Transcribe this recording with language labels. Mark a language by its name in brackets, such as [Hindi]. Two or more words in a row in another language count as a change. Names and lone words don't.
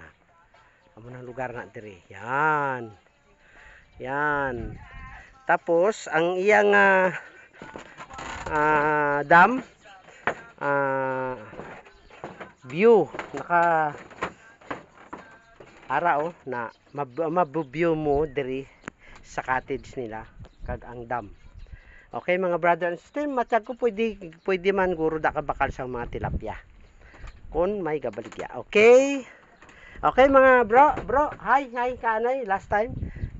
[Hiligaynon] Amo na lugar na diri. Yan. Tapos ang iyang dam view naka araw na mabu-view mo diri sa cottage nila kag ang dam. Okay mga [English] brother and sister, [Hiligaynon] matag ko pwede man guro da ka bakal sa mga tilapia kun may gabaligya. Okay mga bro, hi kanay [English] last time.